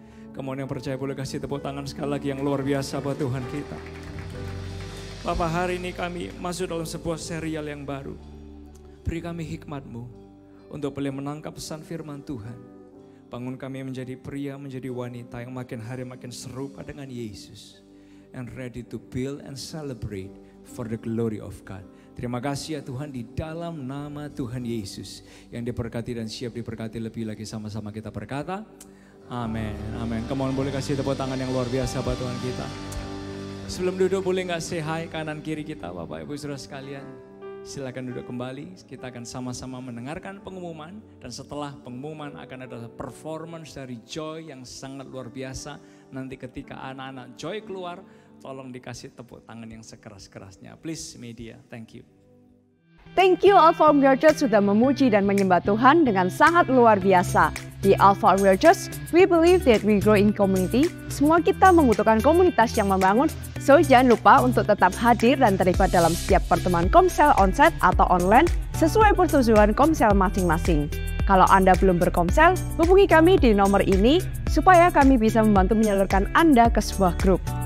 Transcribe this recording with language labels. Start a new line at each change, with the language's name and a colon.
Indonesian: Kamu yang percaya boleh kasih tepuk tangan sekali lagi yang luar biasa buat Tuhan kita. Bapak, hari ini kami masuk dalam sebuah serial yang baru. Beri kami hikmat-Mu untuk boleh menangkap pesan firman Tuhan. Bangun kami menjadi pria, menjadi wanita yang makin hari makin serupa dengan Yesus.
English: And ready to build and celebrate for the glory of God.
Indonesian: Terima kasih ya Tuhan, di dalam nama Tuhan Yesus yang diberkati dan siap diberkati lebih lagi, sama-sama kita berkata, amin, amin. Come on, boleh kasih tepuk tangan yang luar biasa buat Tuhan kita. Sebelum duduk boleh gak
English: say hi
Indonesian: kanan kiri kita Bapak Ibu Saudara sekalian. Silakan duduk kembali, kita akan sama-sama mendengarkan pengumuman. Dan setelah pengumuman akan ada performance dari Joy yang sangat luar biasa. Nanti ketika anak-anak Joy keluar, tolong dikasih tepuk tangan yang sekeras-kerasnya.
English: Please media, thank you. Thank you
Indonesian: Alpha Omega Church sudah memuji dan menyembah Tuhan dengan sangat luar biasa.
English: Di Alpha Omega Church, we believe that we grow in community.
Indonesian: Semua kita membutuhkan komunitas yang membangun. So jangan lupa untuk tetap hadir dan terlibat dalam setiap pertemuan Komsel onsite atau online sesuai persetujuan Komsel masing-masing. Kalau Anda belum berkomsel, hubungi kami di nomor ini supaya kami bisa membantu menyalurkan Anda ke sebuah grup.